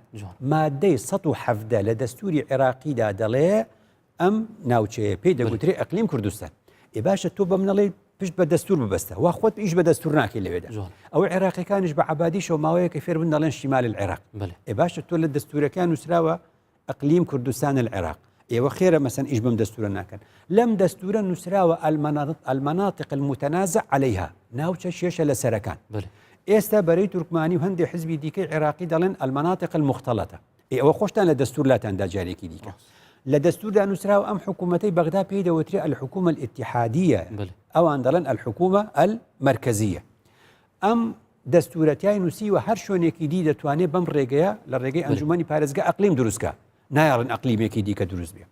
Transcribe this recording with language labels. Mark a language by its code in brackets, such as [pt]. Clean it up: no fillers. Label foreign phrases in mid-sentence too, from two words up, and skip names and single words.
[ckb] مادەی 117 لە دەستوری عێراقیدا دەڵێ ئەم ناوچەیە پێی دەگوترێ ئەقلیم کوردستان ئێ باشە تۆ بە منەڵێ پشت بە دەستور ببەستە وا خۆت ئیش بە دەستور ناکەی لەوێدا ئەو عێراقیەکانیش بە عەبادیشەوە ماوەیەکە فێر بن دەڵێن [ar] شیمال العێراق [ckb] ئێ باشە تۆ لە دەستورەکان نووسراوە ئەقلیم کوردستان العێراق ئێوە خێرە مەسەن ئیش بەم دەستورە ناکەن لەم دەستورە نووسراوە [ar] المناطق المتنازع عليها [ckb] ناوچە شێشە لە سەرەکان ئێستا بەرەی تورکمانی و هەندێک حزبی دیکەی عێراقی دەڵێن [ar] المناطق المختلطة [ckb] ئێوە خۆشتان لە دەستور لاتاندا جارێکی دیکە لە دەستوردا نووسراوە ئەم حکوومەتەی بەغدا پێی دەوترێت [ar] الحکوومە الاتحادیە [ckb] ئەوان دەڵێن [ar] الحکوومە المەرکەزیە [ckb] ئەم دەستورەتیای نووسیوە هەر شوێنێکی دی دەتوانێت بەم ڕێگەیە لە ڕێگەی ئەنجومەنی پارێزگا ئەقلیم دروستکە نایاڵن ئەقلیمێکی دیکە دروست بێ